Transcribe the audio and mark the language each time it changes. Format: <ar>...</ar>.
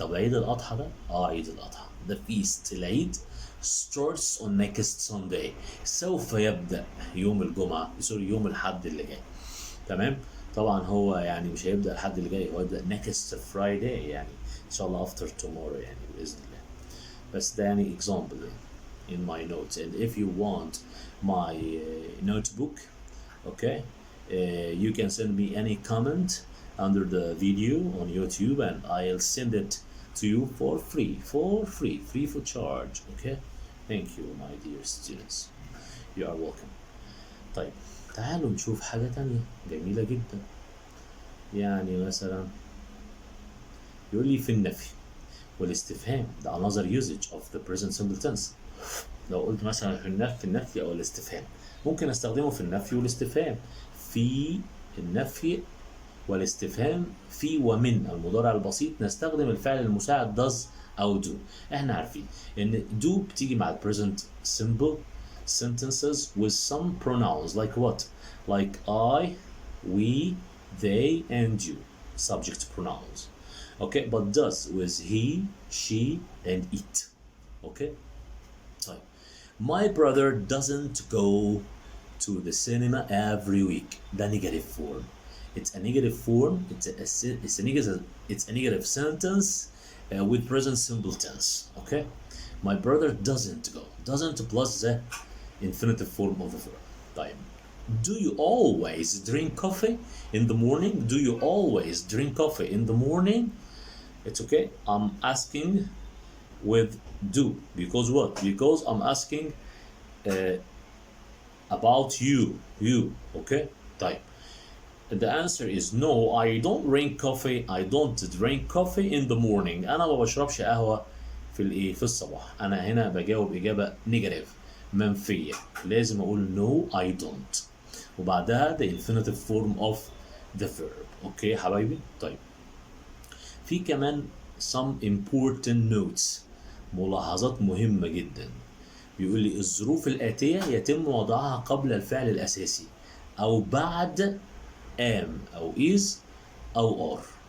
<ar>طب عيد الأضحى ده؟ عيد الأضحى the feast العيد</ar> <en>starts on next Sunday</en> <ar>سوف يبدأ يوم الجمعة يوم الحد اللي جاي. تمام؟ طبعا هو يعني مش هيبدأ الحد اللي جاي، هو يبدأ</ar> <en>next Friday</en> <ar>يعني إن شاء الله</ar> <en>after tomorrow</en> <ar>يعني بإذن الله. بس ده يعني</ar> <en>example in my notes, and if you want my notebook, okay, you can send me any comment under the video on YouTube and I'll send it to you for free for charge. Okay, thank you my dear students, you are welcome.</en> <ar>طيب تعالوا نشوف حاجة تانية جميلة جدا. يعني مثلا يقول لي في النفي والاستفهام ده</ar> <en>another usage of the present simple tense.</en> <ar>لو قلت مثلا في النفي او الاستفهام ممكن استخدمه في النفي والاستفهام. في النفي والاستفهام في ومن المضارع البسيط نستخدم الفعل المساعد does او do. احنا عارفين ان</ar> <en>do</en> <ar>بتيجي مع</ar> <en>present simple sentences with some pronouns like what? like I, we, they and you, subject pronouns. Okay, but does with he, she and it. Okay,</en> <ar>طيب</ar> <en>my brother doesn't go to the cinema every week.</en> <ar>ده</ar> <en>negative form. It's a negative form. It's a negative sentence with present simple tense. Okay, my brother doesn't go. Doesn't plus the infinitive form of the verb.</en> <ar>طيب</ar> <en>do you always drink coffee in the morning? Do you always drink coffee in the morning? It's okay. I'm asking with do because what? Because I'm asking about you. Okay.</en> <ar>طيب</ar> <en>the answer is no. I don't drink coffee. I don't drink coffee in the morning.</en> <ar>أنا ما بشربش قهوة في الصباح. أنا هنا بجاوب إجابة نيجاتيف منفية. لازم أقول</ar> <en>no I don't</en> <ar>وبعدها</ar> <en>the infinitive form of the verb.</en> <ar>أوكي حبايبي. طيب في كمان</ar> <en>some important notes</en> <ar>ملاحظات مهمة جدا. بيقول لي الظروف الآتية يتم وضعها قبل الفعل الأساسي أو بعد am أو is أو are.</ar>